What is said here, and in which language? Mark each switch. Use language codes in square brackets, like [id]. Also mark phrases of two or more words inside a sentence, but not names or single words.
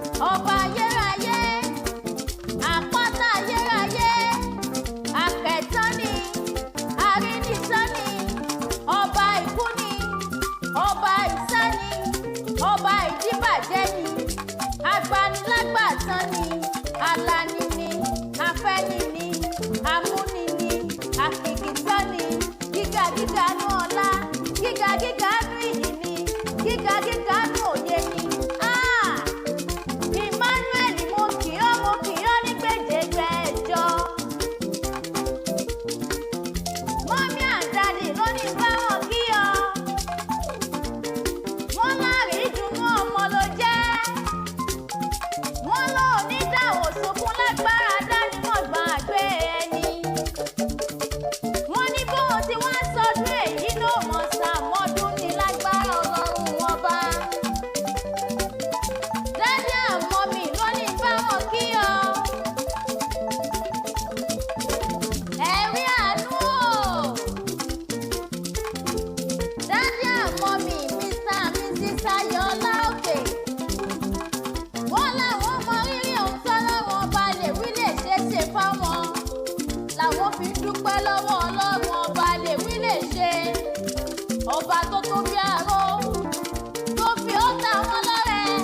[yo] Ọba ayérayé, àpáta ayérayé, àpẹ̀tán ni, arínitán ni, ọba ikú ni, ọba ìsá ni, ọba ìdíbàjẹ́ ni, agbanilágbàtán ni, alani ni, afẹ́ni ni, amúni ni, àkìkìtán ni, gíga gíga nú ọlá, gíga gíga nú ìyìn ni, gíga gíga nú òye ni. Ah! Emmanuel, mo kì ọ́, mo kì ọ́ ní gbèdéke ẹjọ́. [en] Mọ́mí and daddy [yo] ló ní bá wọn kí ọ. Wọ́n lárí ìdùnnú ọmọ ló jẹ́. Wọ́n ló ní dá òṣùkún lágbára dání mọ̀ gbàgbé ẹni. Wọ́n ní bó o ti wá sọdún èyí ló mọ̀ sàmọ́dún ní lágbára Ọlọ́run ọba. [en] Daddy and mommy [yo] ló ní bá wọn kí ọ. Ẹ rí àánú o. [en] Daddy and mommy, Mr. and Mrs. Ayọ̀ọ́lá Òkè. [yo] Wọ́n láwọn mọ rírì ohun tọ́lọ́run ọba lè wí lè ṣe ṣe fáwọn. Làwọn fi ń dúpẹ́ lọ́wọ́ Ọlọ́run ọba lè wí lè ṣe. Ọba tó tó bí aró, tó fi ó ta wọ́n lọ́rẹ.